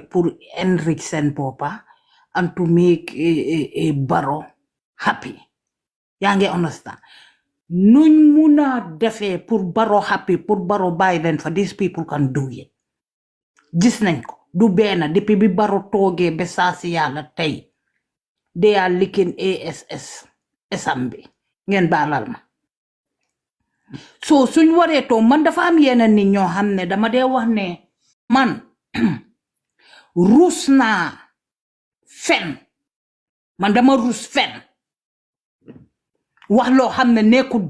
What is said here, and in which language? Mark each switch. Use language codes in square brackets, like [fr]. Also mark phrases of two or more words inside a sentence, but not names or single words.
[wo] pour enrich seen boppa [en] and to make [wo] Barrow happy yaa ngi understand nuñ mun a defee pour Barrow happy pour Barrow bàyyi leen fa [en] these people can do it [wo] gis nañ ko du benn depuis bi Barrow toogee ba saa si yàlla tey [en] they are licking [wo] esam bi ngeen baalal ma so suñ waree toog man dafa am yenn nit ñoo xam ne dama dee wax ne man ruus naa fen man dama ruus fen wax loo xam ne nekkul